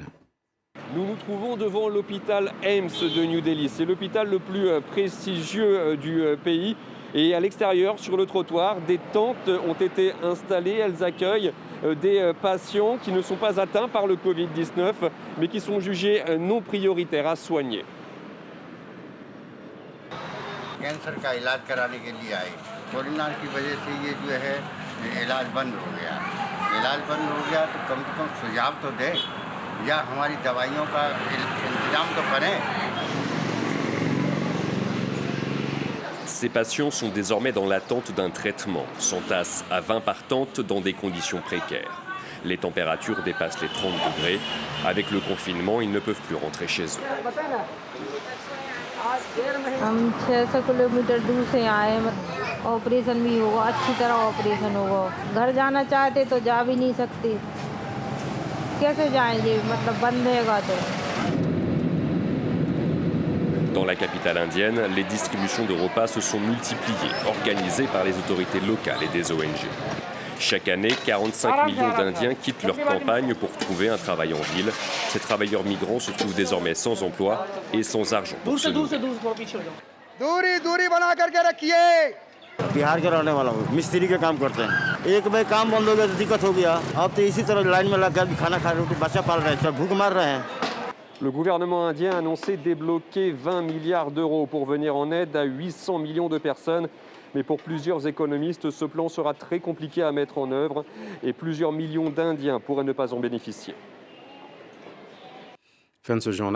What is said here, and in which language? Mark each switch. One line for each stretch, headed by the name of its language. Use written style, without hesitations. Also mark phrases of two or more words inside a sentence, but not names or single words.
French: Nous nous trouvons devant l'hôpital AIMS de New Delhi. C'est l'hôpital le plus prestigieux du pays. Et à l'extérieur, sur le trottoir, des tentes ont été installées. Elles accueillent des patients qui ne sont pas atteints par le Covid-19, mais qui sont jugés non prioritaires à soigner.
Hindi: कैंसर का इलाज कराने के लिए आए। कोरोना की वजह से ये जो है इलाज बंद हो गया। इलाज बंद हो गया तो कम से कम सुझाव तो दें या हमारी दवाइयों का इंतजाम तो करें।
French: Ces patients sont désormais dans l'attente d'un traitement, s'entassent à 20 par tente dans des conditions précaires. Les températures dépassent les 30 degrés. Avec le confinement, ils ne peuvent plus rentrer chez eux.
Hindi: हम 600 किलोमीटर दूर से आए हैं, ऑपरेशन भी होगा, अच्छी तरह ऑपरेशन होगा। घर जाना चाहते तो जा भी नहीं सकते, कैसे जाएंगे, मतलब बंद रहेगा तो।
French: Dans la capitale indienne, les distributions de repas se sont multipliées, organisées par les autorités locales et des ONG. Chaque année, 45 millions d'Indiens quittent leur campagne pour trouver un travail en ville. Ces travailleurs migrants se trouvent désormais sans emploi et sans argent pour se nourrir.
Hindi: बिहार के रहने वाला हूँ, मिस्त्री का काम करते हैं। एक भाई काम बंद हो गया तो दिक्कत हो गया। अब तो इसी तरह लाइन में लग कर खाना खा रहे हैं, बच्चा पाल रहे हैं, भूख मार रहे हैं।
French: Le gouvernement indien a annoncé débloquer 20 milliards d'euros pour venir en aide à 800 millions de personnes. Mais pour plusieurs économistes, ce plan sera très compliqué à mettre en œuvre et plusieurs millions d'Indiens pourraient ne pas en bénéficier. Fin de ce journal.